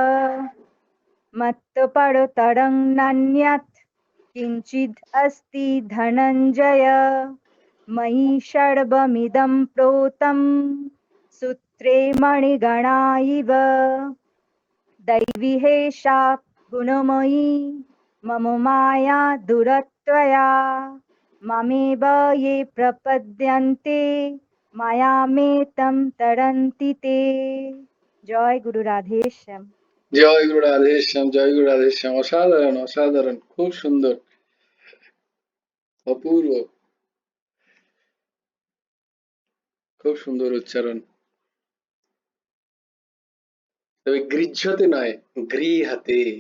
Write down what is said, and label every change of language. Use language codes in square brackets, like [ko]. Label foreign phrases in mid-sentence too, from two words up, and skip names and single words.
[sa] मत्परतरं नान्यत् किञ्चित् अस्ति धनञ्जय मयि सर्वमिदं प्रोतं सूत्रे मणिगणा इव। दैवी हेषा गुणमयी मम माया दुरत्वया ममेव ये प्रपद्यन्ते मायामेतं तरन्ति ते। [bn] জয় গুরু রাধেশ্যাম। জয় গুরু রাধেশ্যাম, জয় গুরু রাধেশ্যাম। অসাধারণ, অসাধারণ, খুব সুন্দর, অপূর্ব, খুব সুন্দর উচ্চারণ। তবে গৃহ্যতে নয়, গৃহাতে।